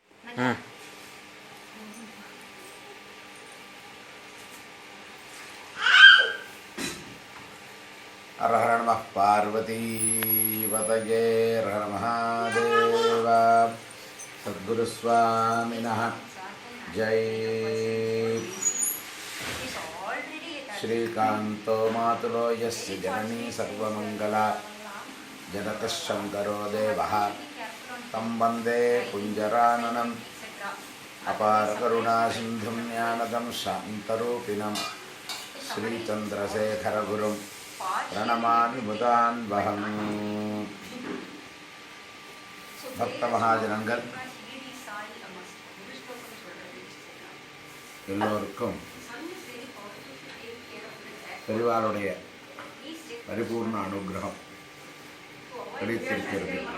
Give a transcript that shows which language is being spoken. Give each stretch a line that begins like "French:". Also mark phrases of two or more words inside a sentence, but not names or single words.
Sanskrit: ಹರ ಹರ ನಮಃ ಪಾರ್ವತೀಪತಯೇ ಹರ ಮಹಾದೇವ. ಸದ್ಗುರುಸ್ವಾಮಿನಃ ಜೈ. ಶ್ರೀಕಾಂತೋ ಮಾತುಲೋ ಯಸ್ಯ ಜನನೀ ಸರ್ವಮಂಗಲ ಜನಕಃ ಶಂಕರೋ ದೇವಃ ತಂ ವಂದೇ ಕುಂಜರಾನನಂ ಅಪಾರ ಕರುಣಾ ಸಿಂಧುಂ ಜ್ಞಾನದಂ ಶಾಂತರೂಪಿಣಂ ಶ್ರೀಚಂದ್ರಶೇಖರ ಗುರುಂ ಪ್ರಣಮಾಮಿ ಮುದಾನ್ವಹಂ.
Tamil: பக்த மகாஜனங்கள் எல்லோருக்கும் பெரிவாருடைய பரிபூர்ண அனுகிரகம் கிடைத்திருக்கிறது.